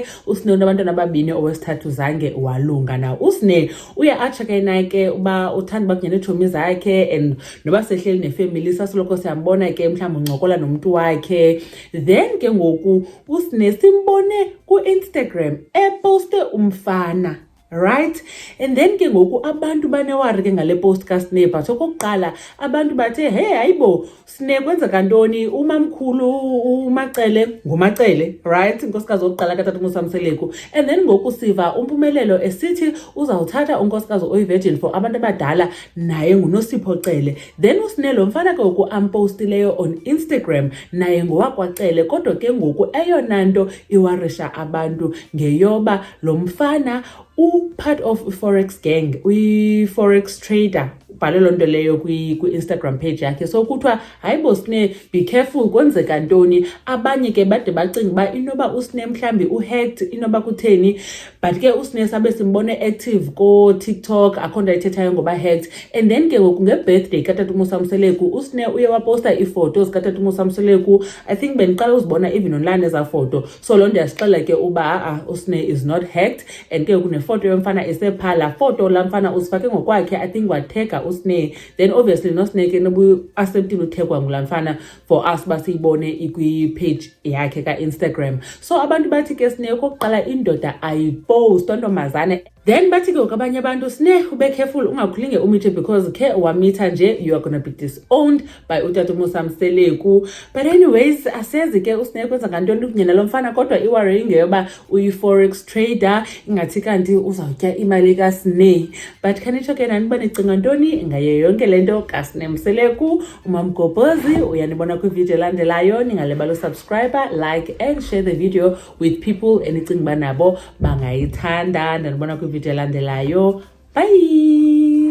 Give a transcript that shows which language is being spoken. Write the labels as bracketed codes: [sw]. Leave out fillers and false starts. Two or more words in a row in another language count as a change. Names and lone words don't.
[xh] uSine unabantwana ababini owesithathu zange walunga na. uSine uya atsha ke naye ke uba uthanda bakunye neetshomi zakhe and noba sehleli nefamily sasoloko siyambona ke mhlawumbi uncokola nomntu wakhe. Then ke ngoku uSine simbone ku-Instagram eposte umfana, right? [en] And then [xh] ke ngoku abantu banewari ke ngale post kaSine, but okokuqala abantu bathe hey hayibo Sine kwenzeka ntoni, umamkhulu uMacele nguMacele, right? Unkosikazi wokuqala katata uMusa Mseleku. [en] And then [xh] ngoku siva uMpumelelo esithi uzawuthatha unkosikazi oyivirgin for abantu abadala naye nguNosipho Cele. Then uSine lo mfana ke ngoku ampostileyo on Instagram naye ngowakwaCele, kodwa ke ngoku eyona nto iwarisha abantu ngeyoba lo mfana [en] part of Forex gang, Forex trader. [xh] Ubhale loo nto leyo kwi-Instagram page yakhe. So kuthiwa hayibo Sine, [en] be careful [xh] kwenzeka ntoni. Abanye ke bade bacinga uba inoba uSine mhlambi uhacked, inoba kutheni, but ke uSine sabe simbone active ko-TikTok, akho nto ayithethayo ngoba hacked. [en] And then [xh] ke ngoku nge-birthday katata uMusa Mseleku uSine uye waposta iifoto zikatata uMusa Mseleku. [en] I think [xh] bendiqala uzibona [en] even online [xh] eza foto. So loo nto yasixela ke uba uSine [en] is not hacked. [xh] And ke kunefoto yomfana isephala, foto la mfana usifake ngokwakhe, [en] I think [xh] wathega uSine. Then obviously noSine ke nobu acceptile uthegwa ngula mfana [en] for us [xh] basiyibone ikwi-page yakhe ka-Instagram. So abantu bathi ke Sine okokuqala indoda ayipost ntombazane. Then bathi ke abanye abantu Sine ube careful ungakhulinge umithe because ke wamitha nje [en] you are gonna be disowned by [xh] utata uMusa Mseleku. [en] But anyways [xh] asezi ke uSine kwenza ngantoni kunye nalo mfana, kodwa iworry ngeyoba uyi-forex trader ingathi kanti uzawutya imali kaSine. But khanitsho ke nani uba nicinga ntoni ngayo yonke lento kaSine Mseleku? uMamgobhozi uyanibona kwivideo elandelayo. Ningalibala usubscribe, [en] like and share the video with people [xh] enicinga uba nabo bangayithanda. Ndanibona kwivideo elandelayo. Bye.